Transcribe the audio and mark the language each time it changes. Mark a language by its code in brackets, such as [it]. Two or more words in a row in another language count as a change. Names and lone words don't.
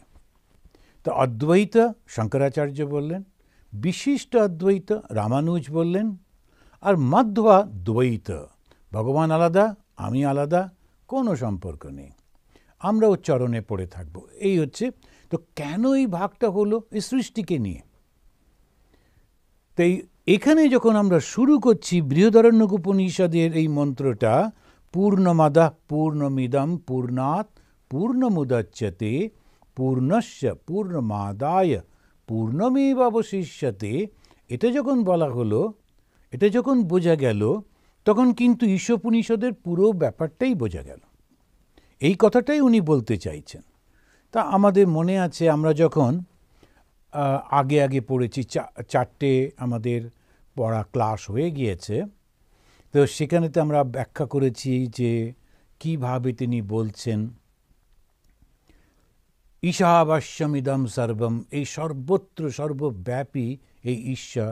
[bn] তো অদ্বৈত শঙ্করাচার্য বললেন, বিশিষ্ট অদ্বৈত রামানুজ বললেন, আর মাধ্বা দ্বৈত, ভগবান আলাদা, আমি আলাদা, কোনো সম্পর্ক নেই, আমরাও চরণে পড়ে থাকব। এই হচ্ছে। তো কেন এই ভাগটা হলো? এই সৃষ্টিকে নিয়ে। তাই এখানে যখন আমরা শুরু করছি বৃহদারণ্যক উপনিষদের এই মন্ত্রটা, [sa] পূর্ণমাদাঃ পূর্ণমিদং পূর্ণাৎ পূর্ণমুদচ্যতে পূর্ণস্য পূর্ণমাদায় পূর্ণমেবাবশিষ্যতে, [bn] এটা যখন বলা হলো, এটা যখন বোঝা গেল, তখন কিন্তু ঈশোপনিষদের পুরো ব্যাপারটাই বোঝা গেল। এই কথাটাই উনি বলতে চাইছেন। তা আমাদের মনে আছে, আমরা যখন আগে পড়েছি, 4টে আমাদের পড়া ক্লাস হয়ে গিয়েছে, তো সেখানেতে আমরা ব্যাখ্যা করেছি যে কিভাবে তিনি বলছেন [sa] ঈশাবাস্যমিদং সর্বম, [bn] এই সর্বত্র সর্বব্যাপী এই ঈশ্বর।